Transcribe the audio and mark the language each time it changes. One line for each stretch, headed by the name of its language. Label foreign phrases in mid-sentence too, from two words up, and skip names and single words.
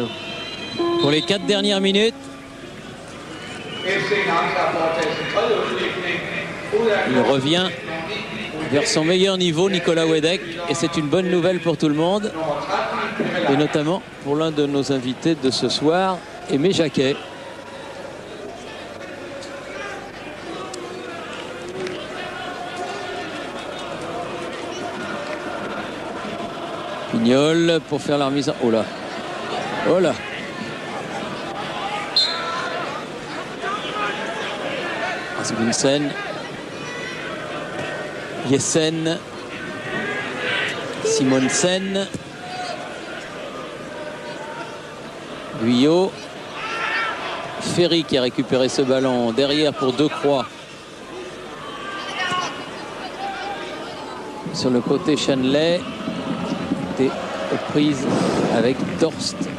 French: Pour les 4 dernières minutes. Il revient vers son meilleur niveau, Nicolas Wedek, et c'est une bonne nouvelle pour tout le monde, et notamment pour l'un de nos invités de ce soir, Aimé Jacquet. Pignol pour faire la remise en... Oh là. Oh là. Rasmussen. Jessen. Simonsen. Guyot. Ferry qui a récupéré ce ballon derrière pour Decroix. Sur le côté Chanley. Prise avec Torst.